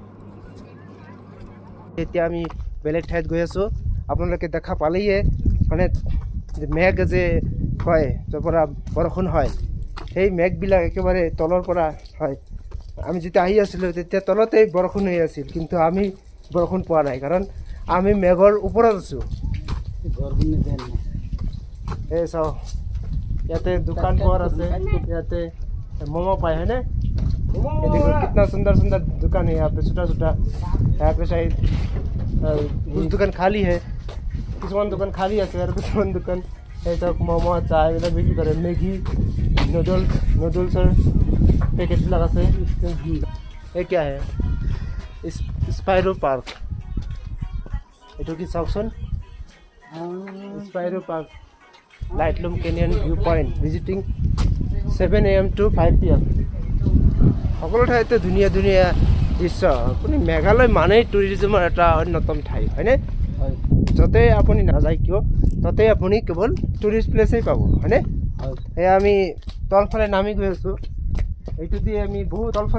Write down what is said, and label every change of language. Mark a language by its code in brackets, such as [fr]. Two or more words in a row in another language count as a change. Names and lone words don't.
[as] এতিয়া আমি বেলেগ ঠাইত গৈ আছোঁ আপোনালোকে দেখা পালেয়ে মানে মেঘ যে হয় য'ৰ পৰা বৰষুণ হয় সেই মেঘবিলাক একেবাৰে তলৰ পৰা হয় আমি যেতিয়া আহি আছিলোঁ তেতিয়া তলতেই বৰষুণ হৈ আছিল কিন্তু আমি বৰষুণ পোৱা নাই কাৰণ আমি মেঘৰ ওপৰত আছোঁ এই চাওক ইয়াতে দোকান পোহাৰ আছে ইয়াতে ম'ম' পায় হয়নে [hi] देखो कितना सुंदर सुंदर दुकान है यहाँ पे छोटा छोटा यहाँ पे शायद कुछ दुकान खाली है [as] কিছুমান দোকান খালি আছে আৰু কিছুমান দোকান এই ধৰক ম'ম' চাহ এইবিলাক বিক্ৰী কৰে মেগী নুডলছৰ পেকেটবিলাক আছে এই [hi] क्या है [as] স্পাইৰো পাৰ্ক এইটো কি চাওকচোন স্পাইৰো পাৰ্ক [en] Laitlum Canyon view point visiting 7 AM to 5 PM [as] সকলো ঠাইতে ধুনীয়া ধুনীয়া দৃশ্য আপুনি মেঘালয় মানেই টুৰিজিমৰ এটা অন্যতম ঠাই হয়নে য'তে আপুনি নাযায় কিয় তাতে আপুনি কেৱল [en] tourist placeই [as] পাব হয়নে এয়া আমি তলফালে নামি গৈ আছোঁ এইটো দি আমি বহুত তলফালে